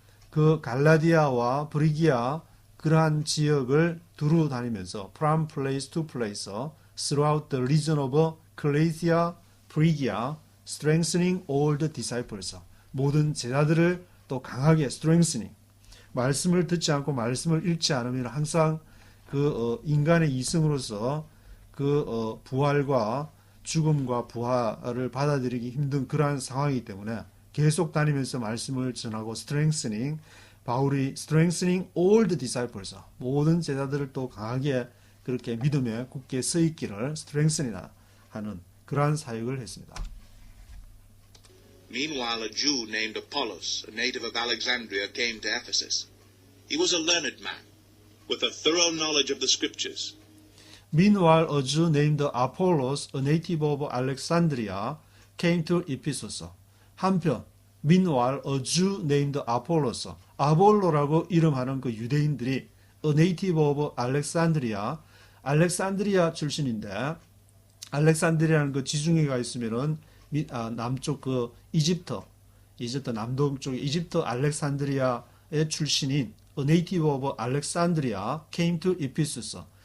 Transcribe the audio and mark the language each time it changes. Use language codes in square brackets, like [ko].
[ko] 그 갈라디아와 브리기아 그러한 지역을 두루 다니면서 [en] from place to place, throughout the region of Galatia, Phrygia, strengthening all the disciples. [ko] 모든 제자들을 또 강하게 strengthening. 말씀을 듣지 않고 말씀을 읽지 않으면 항상 인간의 이성으로서 부활과 죽음과 부활을 받아들이기 힘든 그러한 상황이기 때문에 계속 다니면서 말씀을 전하고 strengthening, 바울이 [en] strengthening all the disciples, [ko] 모든 제자들을 또 강하게 그렇게 믿음에 굳게 서 있기를 strengthening 하는 그러한 사역을 했습니다. [en] Meanwhile, a Jew named Apollos, a native of Alexandria, came to Ephesus. He was a learned man, with a thorough knowledge of the Scriptures. Meanwhile, a Jew named Apollos, a native of Alexandria, came to Ephesus. [ko] 한편, meanwhile, [en] a Jew named Apollos, [ko] 아볼로라고 이름하는 그 유대인들이 [en] a native of Alexandria, [ko] 알렉산드리아 출신인데, 알렉산드리아라는 그 지중해가 있으면은 남쪽 이집트 남동쪽 이집트 알렉산드리아의 출신인 a native of Alexandria [en] came to Ephesus.